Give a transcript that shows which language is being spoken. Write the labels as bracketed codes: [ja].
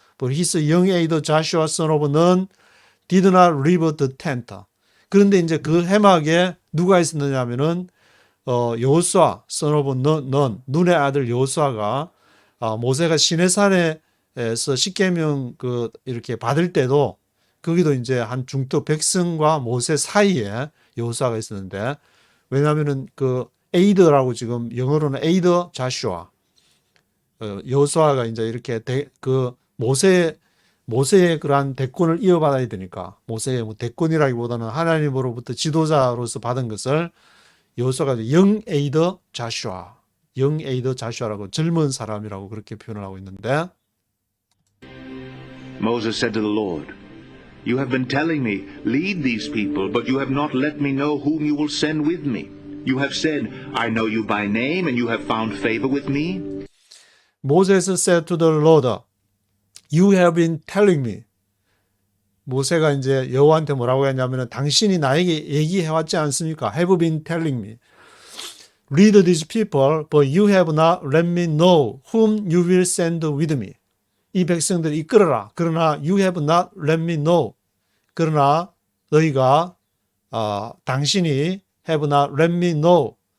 [en] But his young aide Joshua son of Nun did not leave the tent. [ko] 그런데 이제 그 회막에 누가 있었느냐면은 여호수아 [en] son of Nun, [ko] 눈의 아들 여호수아가 모세가 시내산에서 십계명 그 이렇게 받을 때도 거기도 이제 한 중도 백성과 모세 사이에 여호수아가 있었는데 왜냐하면은 그 에이드라고 지금 영어로는 에이드 자슈아 여호수아가 이제 이렇게 그 모세의 그러한 대권을 이어받아야 되니까 모세의 뭐 대권이라기보다는 하나님으로부터 지도자로서 받은 것을 여호수아가 영 에이드 자슈아라고 젊은 사람이라고 그렇게 표현을 하고 있는데 [en] Moses said to the Lord, You have been telling me, lead these people, but you have not let me know whom you will send with me. You have said, I know you by name, and you have found favor with me. Moses said to the Lord, You have been telling me. [ko] 모세가 이제 여호와한테 뭐라고 했냐면은 당신이 나에게 얘기해왔지 않습니까? [en] Have been telling me. Lead these people, but you have not let me know whom you will send with me. [ko] 이 백성들을 이끌어라. 그러나 [en] you have not let me know. [ko] 그러나 너희가 당신이 [en] have not let me know.